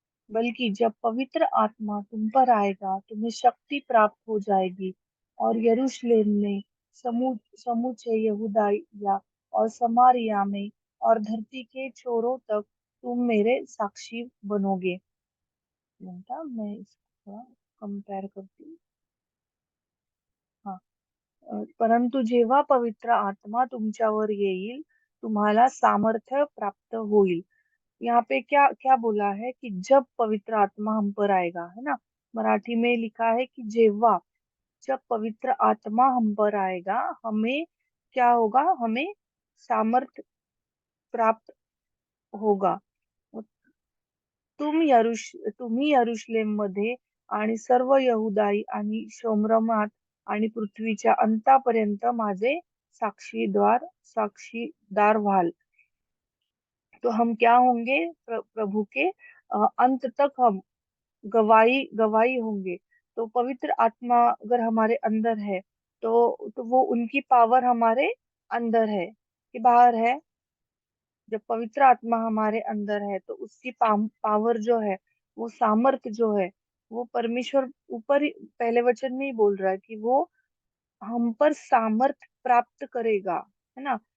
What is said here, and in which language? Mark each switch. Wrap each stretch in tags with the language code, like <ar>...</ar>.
<hi>बल्कि जब पवित्र आत्मा तुम पर आएगा, तुम्हें शक्ति प्राप्त हो जाएगी, और यरूशलेम में, समूचे यहूदाया और समारिया में, और धरती के छोरों तक तुम मेरे साक्षी बनोगे। घंटा मैं इसको थोड़ा कंपेयर करती हूँ। हाँ।</hi> <mr>परंतु जेव्हा पवित्र आत्मा तुमच्यावर येईल, तुम्हाला सामर्थ्य प्राप्त होईल।</mr> <hi>यहाँ पे क्या क्या बोला है? कि जब पवित्र आत्मा हम पर आएगा, है ना? मराठी में लिखा है कि जेव्हा, जब पवित्र आत्मा हम पर आएगा, हमें क्या होगा? हमें सामर्थ्य प्राप्त होगा।</hi> <mr>तुम्ही यरुशलेम मध्ये आणि सर्व यहुदाई आणि शोम्रमात आणि पृथ्वीच्या अंतापर्यंत माझे साक्षीदार व्हाल।</mr> <hi>तो हम क्या होंगे? प्रभु के अंत तक हम गवाही गवाही होंगे। तो पवित्र आत्मा अगर हमारे अंदर है, तो वो उनकी पावर हमारे अंदर है कि बाहर है? जब पवित्र आत्मा हमारे अंदर है, तो उसकी पावर जो है, वो सामर्थ जो है, वो परमेश्वर ऊपर ही पहले वचन में ही बोल रहा है कि वो हम पर सामर्थ्य प्राप्त करेगा, है ना?</hi>